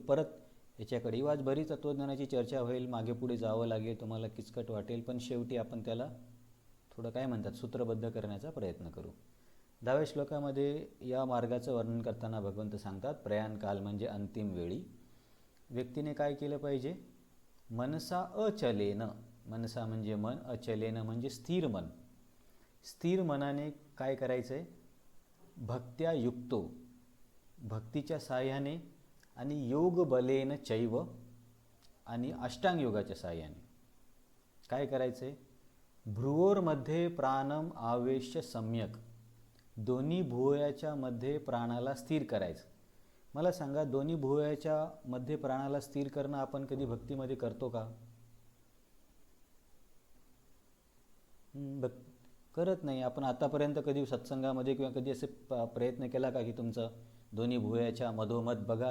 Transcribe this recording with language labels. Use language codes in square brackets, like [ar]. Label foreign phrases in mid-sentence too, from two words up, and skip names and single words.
[mr] परत याच्याकडे आज बरीच तत्त्वज्ञानाची चर्चा होईल, मागे पुढे जावं लागेल, तुम्हाला किचकट वाटेल, पण शेवटी आपण त्याला थोडं काय म्हणतात सूत्रबद्ध करण्याचा प्रयत्न करू. 10व्या श्लोकामध्ये या मार्गाचं वर्णन करताना भगवंत सांगतात, प्रयाणकाल म्हणजे अंतिम वेळी व्यक्तीने काय केलं पाहिजे? [sa] मनसा अचलेन. [mr] मनसा म्हणजे मन, अचलेन म्हणजे स्थिर मन. स्थिर मनाने काय करायचं आहे? [sa] भक्त्या युक्तो, [mr] भक्तीच्या साह्याने, आणि [sa] योग बलेन चैव, [mr] आणि अष्टांग योगाच्या साह्याने काय करायचं आहे? [sa] भ्रुवोर्मध्ये प्राणम आवेश्य सम्यक. [mr] दोन्ही भुवयाच्या मध्ये प्राणाला स्थिर करायचं. मला सांगा, दोन्ही भुवयाच्या मध्ये प्राणाला स्थिर करणं आपण कधी भक्तीमध्ये करतो का? करत नाही. आपण आतापर्यंत कधी सत्संगामध्ये किंवा कधी असे प्रयत्न केला का की तुमचं दोन्ही भुवयाच्या मधोमध बघा?